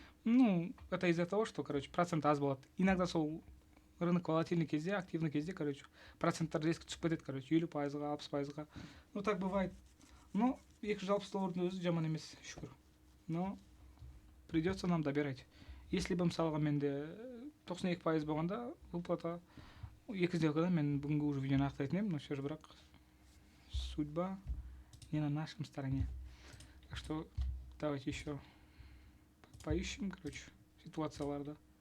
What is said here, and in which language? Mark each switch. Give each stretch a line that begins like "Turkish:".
Russian: Ну, это из-за того, что, короче,
Kazakh: процент аз болады. Иногда сол рынок волатильный кезде, активный кезде, короче, проценттар резко түсіп кетеді, короче, 50%-ға, 60%-ға.
Russian: Ну, так бывает.
Kazakh: Но $260 өзі жаман емес, шүкір.
Russian: Но придется нам добирать.
Kazakh: Если бы мысалға менде 92% болғанда, выплата 2 сделкада мен бүгінгі уже видеоны ақтайтын едім, но все же бірақ
Russian: судьба не на нашем стороне. Так что давайте еще поищем, короче, ситуацияларды.